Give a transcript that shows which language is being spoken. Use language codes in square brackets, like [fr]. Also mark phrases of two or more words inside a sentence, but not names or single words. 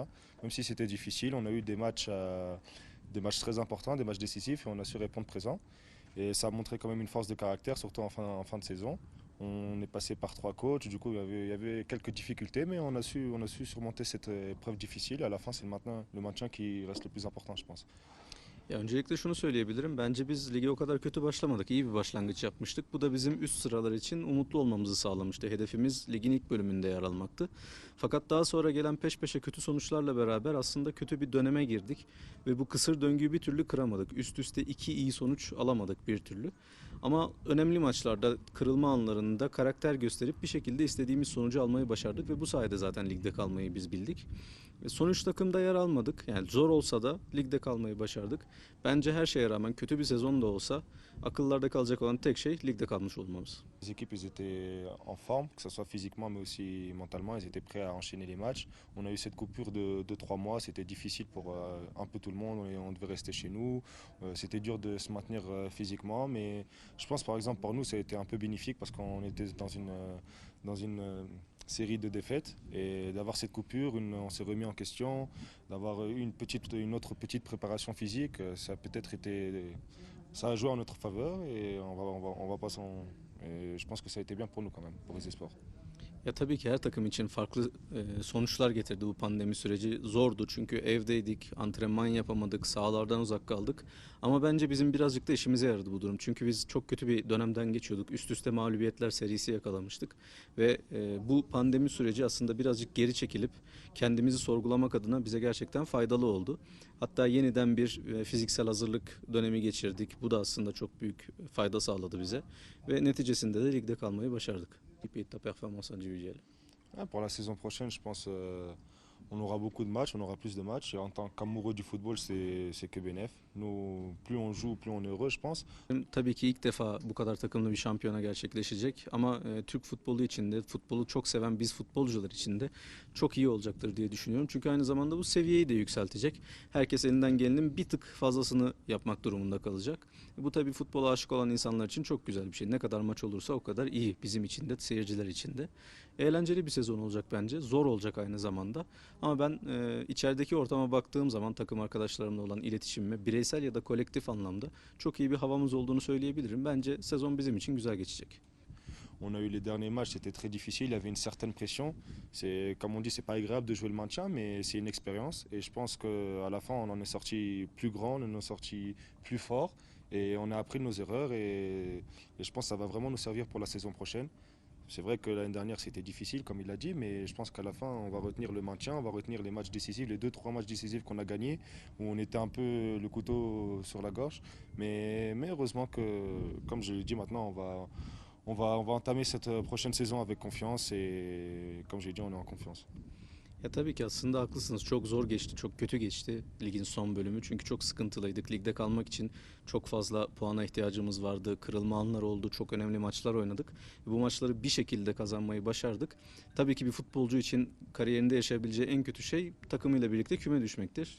[fr] Même si c'était difficile, on a eu des matchs très importants, des matchs décisifs, et on a su répondre présent. Et ça a montré quand même une force de caractère, surtout en fin de saison. On est passé par 3 coachs, du coup il y avait quelques difficultés, mais on a su surmonter cette épreuve difficile. À la fin, c'est le maintien qui reste le plus important, je pense. [tr] Ya öncelikle şunu söyleyebilirim. Bence biz lige o kadar kötü başlamadık. İyi bir başlangıç yapmıştık. Bu da bizim üst sıralar için umutlu olmamızı sağlamıştı. Hedefimiz ligin ilk bölümünde yer almaktı. Fakat daha sonra gelen peş peşe kötü sonuçlarla beraber aslında kötü bir döneme girdik. Ve bu kısır döngüyü bir türlü kıramadık. Üst üste iki iyi sonuç alamadık bir türlü. Ama önemli maçlarda, kırılma anlarında karakter gösterip bir şekilde istediğimiz sonucu almayı başardık. Ve bu sayede zaten ligde kalmayı biz bildik. Sonuç takımda yer almadık. Yani zor olsa da ligde kalmayı başardık. Bence her şeye rağmen kötü bir sezon da olsa akıllarda kalacak olan tek şey ligde kalmış olmamız. [fr] Les équipes ils étaient en forme, que ce soit physiquement mais aussi mentalement, ils étaient prêts à enchaîner les matchs. On a eu cette coupure de 3 mois, c'était difficile pour un peu tout le monde, on devait rester chez nous. C'était dur de se maintenir physiquement, mais je pense par exemple pour nous ça a été un peu bénéfique parce qu'on était dans une série de défaites et d'avoir cette coupure, on s'est remis en question, d'avoir eu une autre petite préparation physique, ça a peut-être été, ça a joué en notre faveur et on va pas s'en, et je pense que ça a été bien pour nous quand même, pour les espoirs. [tr] Ya tabii ki her takım için farklı sonuçlar getirdi bu pandemi süreci. Zordu çünkü evdeydik, antrenman yapamadık, sahalardan uzak kaldık. Ama bence bizim birazcık da işimize yaradı bu durum. Çünkü biz çok kötü bir dönemden geçiyorduk. Üst üste mağlubiyetler serisi yakalamıştık. Ve bu pandemi süreci aslında birazcık geri çekilip kendimizi sorgulamak adına bize gerçekten faydalı oldu. Hatta yeniden bir fiziksel hazırlık dönemi geçirdik. Bu da aslında çok büyük fayda sağladı bize. Ve neticesinde de ligde kalmayı başardık. [fr] Ta performance individuelle. Pour la saison prochaine, je pense on aura beaucoup de matchs, on aura plus de matchs. Et en tant qu'amoureux du football, c'est que bénéf. Nous, plus on joue, plus on est heureux, je pense. [tr] Tabii ki ilk defa bu kadar takımlı bir şampiyona gerçekleşecek ama Türk futbolu için de futbolu çok seven biz futbolcular için de çok iyi olacaktır diye düşünüyorum. Çünkü aynı zamanda bu seviyeyi de yükseltecek. Herkes elinden gelenin bir tık fazlasını yapmak durumunda kalacak. Bu tabii futbola aşık olan insanlar için çok güzel bir şey. Ne kadar maç olursa o kadar iyi bizim için de seyirciler için de. Eğlenceli bir sezon olacak bence. Zor olacak aynı zamanda. Ama ben içerideki ortama baktığım zaman takım arkadaşlarımla olan iletişimime bireysel ya da kolektif anlamda çok iyi bir havamız olduğunu söyleyebilirim. Bence sezon bizim için güzel geçecek. [fr] On a eu les derniers matchs, c'était très difficile, il y avait une certaine pression. C'est, comme on dit, c'est pas agréable de jouer le maintien, mais c'est une expérience. Et je pense qu'à la fin, on en est sorti plus grand, on en est sorti plus fort. Et on a appris de nos erreurs. Et je pense que ça va vraiment nous servir pour la saison prochaine. C'est vrai que l'année dernière c'était difficile comme il l'a dit, mais je pense qu'à la fin on va retenir le maintien, on va retenir les matchs décisifs, les 2 3 matchs décisifs qu'on a gagnés, où on était un peu le couteau sur la gorge. Mais heureusement que, comme je l'ai dit maintenant, on va entamer cette prochaine saison avec confiance et comme j'ai dit on est en confiance. [tr] Ya tabii ki aslında haklısınız. Çok zor geçti, çok kötü geçti ligin son bölümü. Çünkü çok sıkıntılıydık. Ligde kalmak için çok fazla puana ihtiyacımız vardı. Kırılma anlar oldu. Çok önemli maçlar oynadık. Bu maçları bir şekilde kazanmayı başardık. Tabii ki bir futbolcu için kariyerinde yaşayabileceği en kötü şey takımıyla birlikte küme düşmektir.